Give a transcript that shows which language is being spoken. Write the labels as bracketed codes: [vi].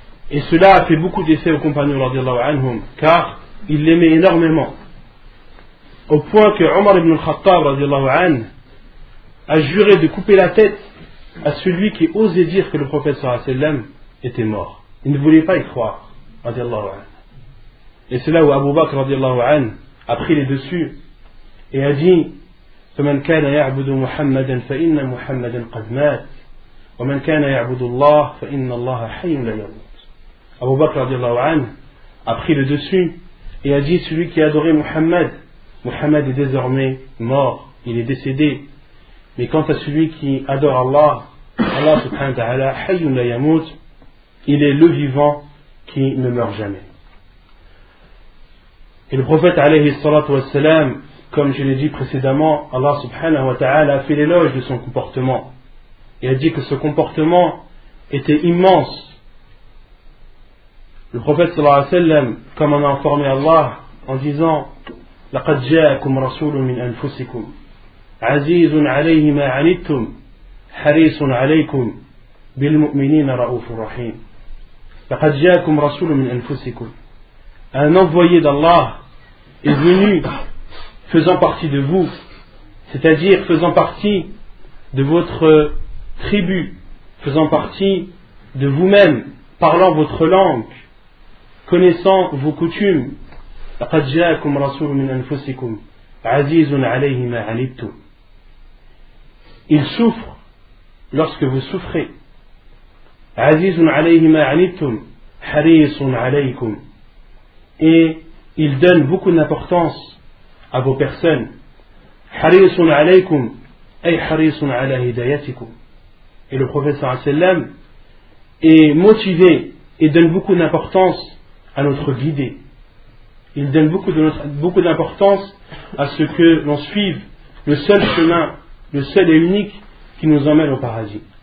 [fr] Et cela a fait beaucoup d'effet aux compagnons radiyallahu anhum, car ils l'aimaient énormément, au point que Omar ibn al-Khattab radiyallahu anhu a juré de couper la tête à celui qui osait dire que le prophète sallallahu alayhi wa sallam était mort. Il ne voulait pas y croire, radiyallahu anhu. Et c'est là où Abu Bakr radiyallahu anhu a pris les dessus et a dit: [ar] فمن كان يعبد محمدا فإن محمدا قد مات ومن كان يعبد الله فإن الله حي لا يموت. [fr] Abu Bakr radiyallahu anhu a pris le dessus et a dit: celui qui adorait Muhammad, Muhammad est désormais mort, il est décédé. Mais quant à celui qui adore Allah, Allah subhanahu wa ta'ala, [ar] hayyun la yamut, [fr] il est le vivant qui ne meurt jamais. Et le prophète alayhi salatu wassalam, comme je l'ai dit précédemment, Allah subhanahu wa ta'ala a fait l'éloge de son comportement. Il a dit que ce comportement était immense. Le prophète sallallahu alayhi wa sallam, comme on a informé Allah en disant: [ar] لقد جاءكم رسول من أنفسكم عزيز عليه ما عنتم حريص عليكم بالمؤمنين رؤوف رحيم. لقد جاءكم رسول من أنفسكم. [fr] Un envoyé d'Allah est venu faisant partie de vous, c'est-à-dire faisant partie de votre tribu, faisant partie de vous-même, parlant votre langue, connaissant vos coutumes. [ar] لقد جاءكم رسول من أنفسكم عزيز عليه ما عنتم. [fr] Il souffre lorsque vous souffrez. [ar] عزيز عليه ما عنتم حريص عليكم. [fr] Et il donne beaucoup d'importance à vos personnes. [ar] حريص عليكم أي حريص على هدايتكم. [fr] Et le prophète sallallahu alayhi wa sallam est motivé et donne beaucoup d'importance à notre guidée. Il donne beaucoup d'importance à ce que l'on suive le seul chemin, le seul et unique qui nous emmène au paradis.